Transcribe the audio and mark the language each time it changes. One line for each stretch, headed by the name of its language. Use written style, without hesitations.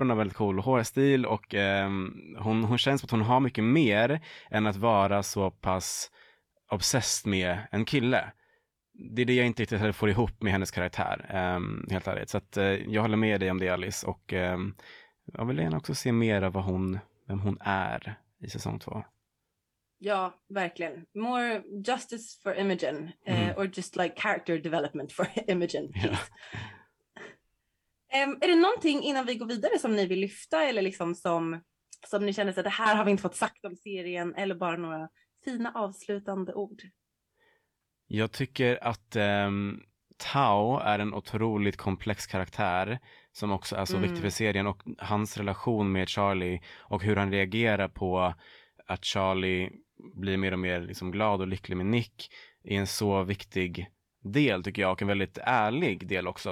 Swedish: Hon har väldigt cool hårstil. Och hon känns att hon har mycket mer än att vara så pass obsessed med en kille. Det är det jag inte riktigt får ihop med hennes karaktär. Helt ärligt. Så att, jag håller med dig om det, Alice. Och jag vill gärna också se mer av vem hon är i säsong 2. Ja, verkligen.
English: More justice for Imogen. Mm. Or just like character development for Imogen.
Swedish: Ja. Är det någonting innan vi går vidare som ni vill lyfta eller liksom som ni känner att det här har vi inte fått sagt om serien eller bara några fina avslutande ord? Jag tycker att Tao är en otroligt komplex karaktär som också är så viktig för serien, och hans relation med Charlie och hur han reagerar på att Charlie blir mer och mer liksom glad och lycklig med Nick är en så viktig del tycker jag, och en väldigt ärlig del också.